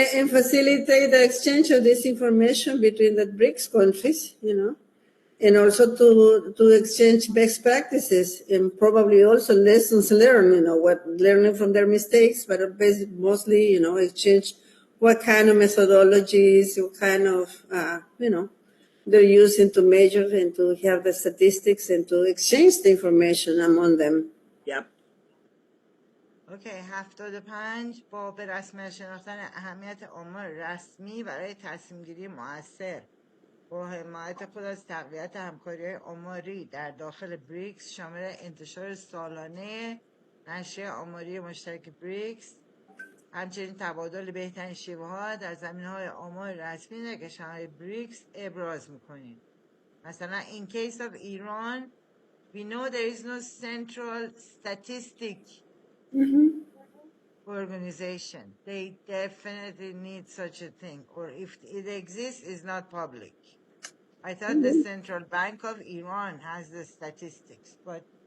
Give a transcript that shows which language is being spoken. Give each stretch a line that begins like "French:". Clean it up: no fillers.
English: facilitate the exchange of this information between the BRICS countries, and also to exchange best practices and probably also lessons learned, learning from their mistakes, but mostly, exchange what kind of methodologies, what kind of, they're using to measure and to have the statistics and to exchange the information among them. Yep.
Persian: اوکی 75 با به رسمیت شناختن اهمیت آمار رسمی برای تصمیم گیری مؤثر با حمایت خود از تقویت همکاری آماری در داخل بریکس شامل انتشار سالانه نشریه آماری مشترک بریکس، همچنین تبادل بهترین شیوه ها در زمینه‌های آمار رسمی در کشورهای بریکس ابراز می‌کنیم. مثلا
English: in case of Iran we know there is no central statistic organization. They definitely need such a thing, or if it exists, it's not public. I thought the Central Bank of Iran has the statistics, but